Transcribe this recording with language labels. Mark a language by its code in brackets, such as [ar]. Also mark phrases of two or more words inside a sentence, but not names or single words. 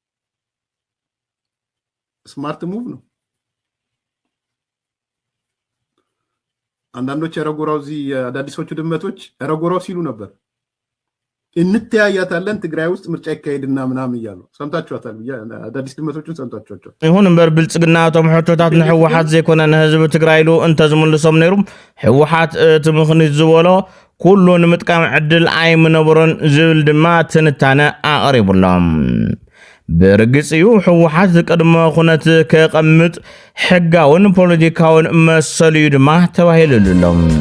[en] smart move [am] ነው አንዳንዶች ረጎራው እዚ አዳዲሶቹ ድመቶች ረጎራው ሲሉ ነበር እንተያያታለን ትግራይ ውስጥ ምርጫ ይካሄድና ምናምን ይያሉ ሰምታችኋታል አዳዲስ ድመቶቹን ሰምታችኋቸው [ti] ይሁን እንበር ብልጽግና ቶም ሕቶታት ንሕወሓት ዘይኮነ ንህዝብ ትግራይሉ እንተ ዝምልሶም ነይሩ ሕወሓት ትምኽኒት ዝበሎ ኩሉን ምጥቃም ዕድል ኣይምነብሮን ዝብል ድማ ትንታነ ኣቕሪቡሎም ብርግጽ እዩ ሕወሓት ቅድመ ኩነት ከቐምጥ ሕጋውን ፖለቲካውን መሰሉ ድማ ተባሂሉሎም